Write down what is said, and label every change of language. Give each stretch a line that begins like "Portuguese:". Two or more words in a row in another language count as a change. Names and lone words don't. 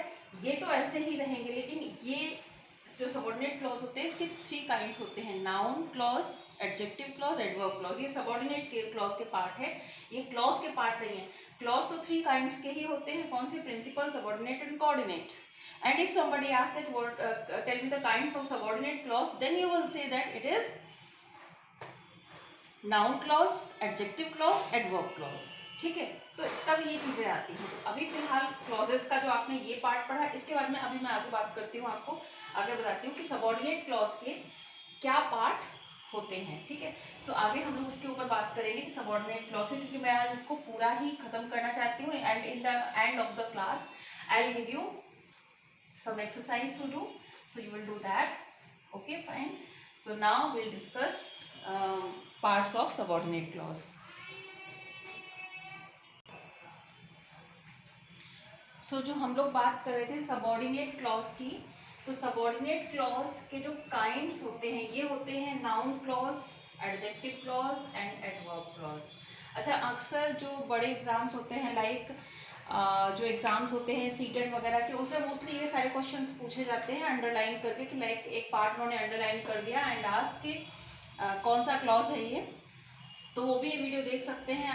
Hindi: ये तो ऐसे ही रहेंगे, लेकिन ये जो
English: subordinate clause
Hindi: होते हैं इसके 3 काइंड्स होते हैं।
English: noun clause, adjective clause, adverb clause,
Hindi: ये
English: subordinate clause
Hindi: के पार्ट है, ये क्लॉज के पार्ट नहीं है। क्लॉज तो 3 काइंड्स के ही होते हैं, कौन से?
English: principal, subordinate and coordinate. And if somebody asks that what tell me the kinds of subordinate clause, then you will say that it is noun clause, adjective clause, adverb clause।
Hindi: ठीक है, तो तब ये चीजें आती हैं। तो अभी फिलहाल क्लॉजेस का जो आपने ये पार्ट पढ़ा, इसके बाद में अभी मैं आगे बात करती हूँ, आपको आगे बताती हूँ कि
English: subordinate clause
Hindi: के क्या पार्ट होते हैं। ठीक है, सो आगे हम लोग उसके ऊपर बात करेंगे कि
English: subordinate clause
Hindi: है, क्योंकि मैं आज इसको पूरा ही खत्म करना चाहती हूँ।
English: and in the end of the class I will give you some exercise to do, so you will do that. Okay, fine. So now we'll discuss parts of subordinate clause.
Hindi: So जो हम लोग बात कर रहे थे
English: subordinate clause
Hindi: की, तो
English: subordinate clause
Hindi: के जो kinds होते हैं ये होते हैं
English: noun clause, adjective clause and adverb clause।
Hindi: अच्छा, अक्सर जो बड़े एग्जाम्स होते हैं लाइक जो एग्जाम्स होते हैं सीटेट वगैरह के, उसमें मोस्टली ये सारे क्वेश्चंस पूछे जाते हैं अंडरलाइन करके, कि लाइक एक पार्ट उन्होंने अंडरलाइन कर दिया
English: and ask
Hindi: कि कौन सा क्लॉज है ये, तो वो भी ये वीडियो देख सकते हैं।